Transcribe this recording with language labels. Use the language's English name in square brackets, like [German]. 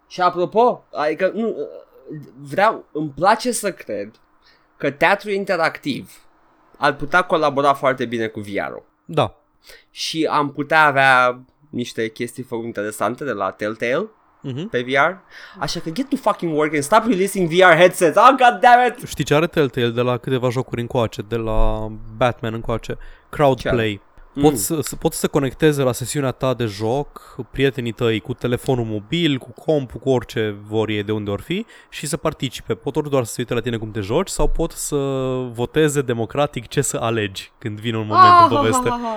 [Romanian] Și apropo, adică, nu, îmi place să cred că teatru interactiv ar putea colabora foarte bine cu VR-ul. Da. Și am putea avea niște chestii foarte interesante de la Telltale pe VR. [English] Așa că get to fucking work and stop releasing VR headsets. Oh, god damn it! [Romanian] Știi ce are Telltale de la câteva jocuri încoace, de la Batman încoace? Crowdplay. Poți să conectezi la sesiunea ta de joc prietenii tăi cu telefonul mobil, cu compu, cu orice vor ei, de unde or fi, și să participe. Pot ori doar să se uite la tine cum te joci sau pot să voteze democratic ce să alegi când vine un moment în poveste.